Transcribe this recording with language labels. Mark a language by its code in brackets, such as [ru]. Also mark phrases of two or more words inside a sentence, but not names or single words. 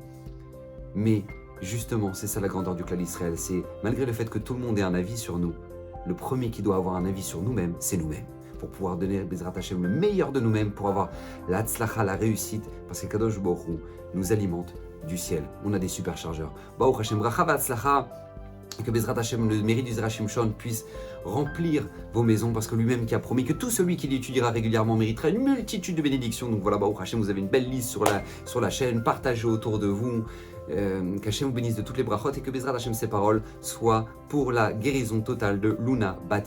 [fr] Mais justement, c'est ça la grandeur du [he] כלל ישראל, [fr] c'est malgré le fait que tout le monde ait un avis sur nous, le premier qui doit avoir un avis sur nous-mêmes, c'est nous-mêmes. Pour pouvoir donner [he] בעזרת השם [fr] le meilleur de nous-mêmes, pour avoir la tzlacha, la réussite, parce que [he] קדוש ברוך הוא [fr] nous alimente du ciel. On a des superchargeurs. [he] ברוך השם, ברכה והצלחה, [fr] et que [he] בעזרת השם, [fr] le mérite du Zera Shimshon, puisse remplir vos maisons, parce que lui-même qui a promis que tout celui qui l'étudiera régulièrement méritera une multitude de bénédictions. Donc voilà, [he] ברוך השם, [fr] vous avez une belle liste sur la chaîne, partagez autour de vous. Qu'Hashem vous bénisse de toutes les brachot et que [he] בעזרת השם, [fr] ses paroles soient pour la guérison totale de Luna Bat Miriam.